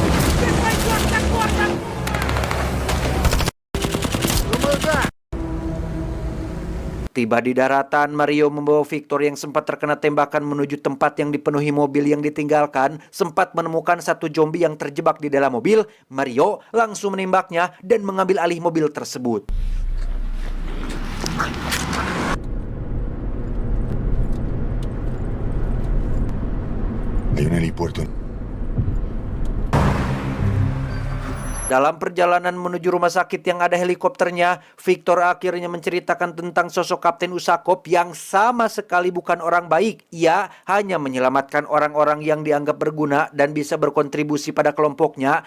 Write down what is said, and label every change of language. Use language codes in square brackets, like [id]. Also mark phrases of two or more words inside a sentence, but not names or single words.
[id] Tiba di daratan, Mario membawa Victor yang sempat terkena tembakan menuju tempat yang dipenuhi mobil yang ditinggalkan. Sempat menemukan satu zombie yang terjebak di dalam mobil, Mario langsung menembaknya dan mengambil alih mobil tersebut. [es] Hay un helipuerto. [id] Dalam perjalanan menuju rumah sakit yang ada helikopternya, Victor akhirnya menceritakan tentang sosok Kapten Usakov yang sama sekali bukan orang baik. Ia hanya menyelamatkan orang-orang yang dianggap berguna dan bisa berkontribusi pada kelompoknya.